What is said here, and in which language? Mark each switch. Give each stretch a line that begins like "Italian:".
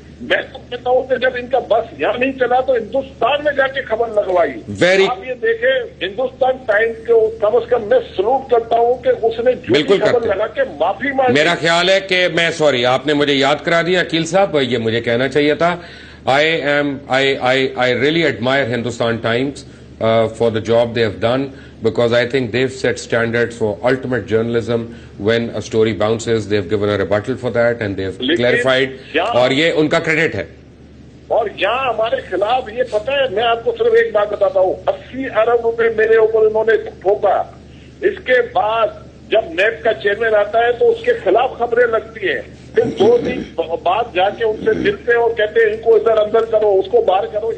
Urdu: میں تو کہتا ہوں کہ جب ان کا بس یہاں نہیں چلا تو ہندوستان میں جا کے خبر لگوائی. آپ یہ دیکھیں ہندوستان ٹائمز کو کم از کم میں سلوٹ کرتا ہوں کہ اس نے جو خبر لگا کے معافی مانگی. میرا خیال ہے کہ میں سوری, آپ نے مجھے یاد کرا دیا عقیل صاحب, یہ مجھے کہنا چاہیے تھا.
English: I really admire Hindustan Times for the job they have done, because I think they've set standards for ultimate journalism. When a story bounces, they've given a rebuttal for that and they've clarified,
Urdu: اور یہ ان کا credit ہے. اور یہاں ہمارے خلاف یہ پتہ ہے, میں آپ کو صرف ایک بات بتاتا ہوں, 80 ارب روپے میرے اوپر انہوں نے ٹھوکا. اس کے بعد جب نیب کا چیئرمین آتا ہے تو اس کے خلاف خبریں لگتی ہیں, پھر 2 دن بعد جا کے ان سے ملتے اور کہتے ہیں ان کو ادھر اندر کرو, اس کو باہر کرو.